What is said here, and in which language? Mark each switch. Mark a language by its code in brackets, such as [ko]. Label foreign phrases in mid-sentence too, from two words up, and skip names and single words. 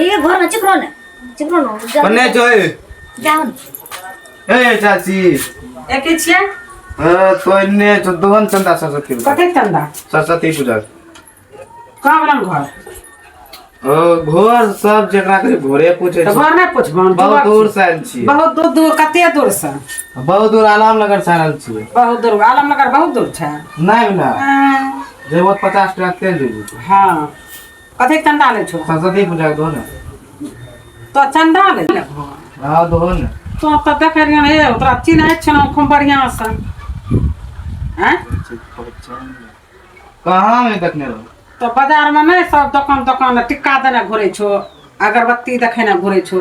[mai] ए घर में चिकरो ने कन्ने जो जाओ ए चाची एके छियै? तो इन्ने जो दोहन चंदा सरस्वती पूजा। कतेक चंदा? सरस्वती पूजा। कहाँ बना घर? घर सब जेकरा के घरे पूछे तो घर नहीं पूछबन। बहुत दूर से आयल छी। बहुत दूर कते दूर से? बहुत दूर आलम नगर से आयल छी। बहुत दूर आलमनगर बहुत दूर छै। नहीं ना जेबो 50 टका तेल देबो। हाँ कतेक चंदा ले छो? सरस्वती पूजा के दो ने। तो चंदा ले ले। हाँ दो ने। तो देखे रियन हे तोरा चिन्है छन खूब बढ़िया से हैं? कहाँ में देखने रहो? तो बाजार में नहीं सब दुकान टिक्का देने घुरे छो अगरबत्ती देखे घुरे छो।